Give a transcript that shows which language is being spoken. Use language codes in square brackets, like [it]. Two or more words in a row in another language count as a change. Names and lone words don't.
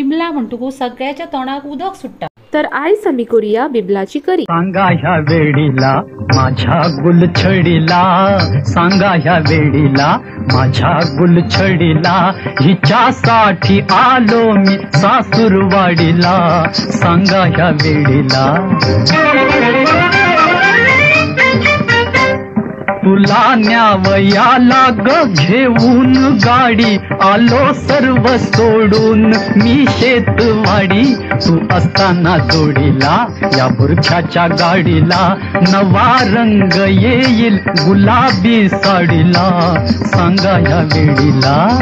[kok] बिबला म्हणटकू सगळ्याच्या तोंडाक उदक सुट्टा। तर आयज आमी करूया बिबलाची करी। [mr] सांगा ह्या वेळीला माझ्या गुलछडीला, सांगा ह्या वेळीला माझ्या गुलछडीला, हिच्यासाठी आलो मी सासूरवाडीला, सांगा ह्या वेळीला। तुला न्यावयाला ग घेऊन गाडी, आलो सर्व सोडून मी शेतवाडी, तू असताना जोडीला या बुरख्याच्या गाडीला, नवा रंग येईल गुलाबी साडीला, सांगा या वेळीला।